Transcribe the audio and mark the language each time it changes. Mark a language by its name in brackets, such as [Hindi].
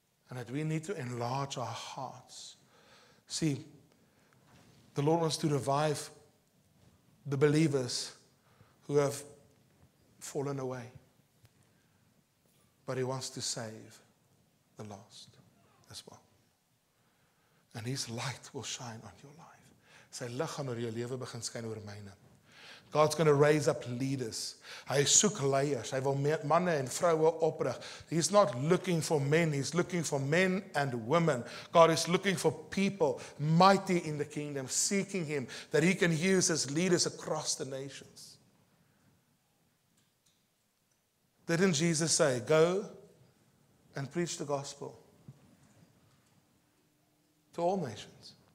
[English] And that we need to enlarge our hearts. See, the Lord wants to revive the believers who have fallen away. But He wants to save the lost as well. And His light will shine on your life. [Afrikaans] Sy lig gaan oor jou lewe begin skyn oor myne. [English] God's going to raise up leaders. [Afrikaans] Hy soek leiers. Hy wil manne en vroue oprig. [English] He's not looking for men. He's looking for men and women. God is looking for people mighty in the kingdom, seeking Him, that He can use as leaders across the nations. Didn't Jesus say, go and preach the gospel to all nations?